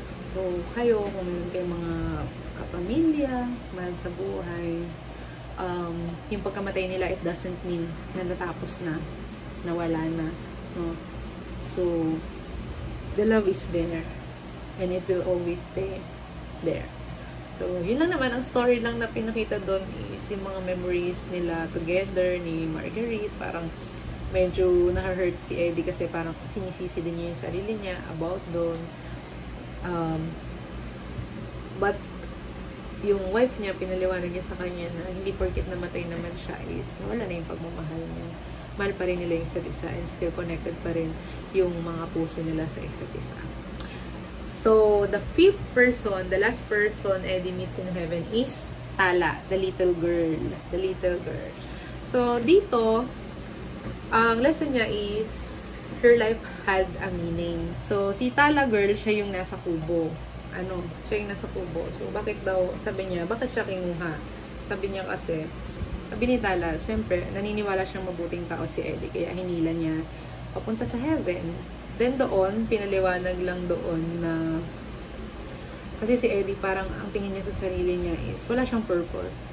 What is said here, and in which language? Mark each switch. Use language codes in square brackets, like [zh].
[tl] So, kayo, kung meron kayong mga kapamilya, mahal sa buhay, yung pagkamatay nila, [en] it doesn't mean [tl] na natapos na, nawala na. [en] No? So, the love is there. And it will always stay there. [tl] So, yun lang naman. Ang story lang na pinakita doon is yung mga memories nila together ni Marguerite. Parang medyo na-hurt si Eddie kasi parang sinisisi din niya yung sarili niya about doon. But yung wife niya, pinaliwanag niya sa kanya na hindi porket namatay naman siya is wala na yung pagmamahal niya. Mahal pa rin nila yung isa't isa and still connected pa rin yung mga puso nila sa isa't isa. [en] So, the fifth person, the last person Eddie meets in heaven is Tala, the little girl. The little girl. So, [tl] dito, ang [en] lesson niya is her life had a meaning. [tl] So, si Tala girl, siya yung nasa kubo. Siya yung nasa kubo. So, bakit daw, sabi niya, bakit siya kinuha? Sabi niya kasi, sabi ni Tala, syempre, naniniwala siyang mabuting tao si Eddie, kaya hinila niya papunta sa heaven. Then doon, pinaliwanag lang doon na kasi si Eddie parang ang tingin niya sa sarili niya is wala siyang purpose.